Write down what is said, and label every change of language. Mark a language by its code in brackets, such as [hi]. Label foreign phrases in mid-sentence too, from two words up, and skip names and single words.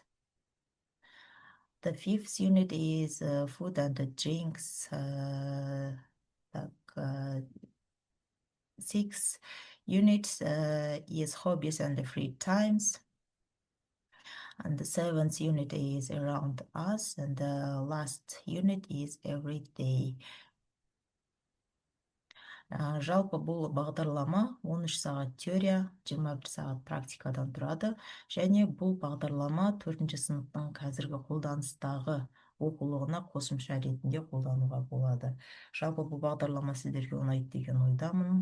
[en] The fifth unit is food and drinks. Sixth units is hobbies and the free times. And the 7th unit is around us, and the last unit is every day. [kk] Жалпы бұл бағдарлама 13 сағат теория, 21 сағат практикадан тұрады. Және бұл бағдарлама 4-ші сыныптың қазіргі қолданыстағы оқулығына қосымша ретінде қолдануға болады. Жалпы бұл бағдарлама сіздерге ұнайды деген ойдамын.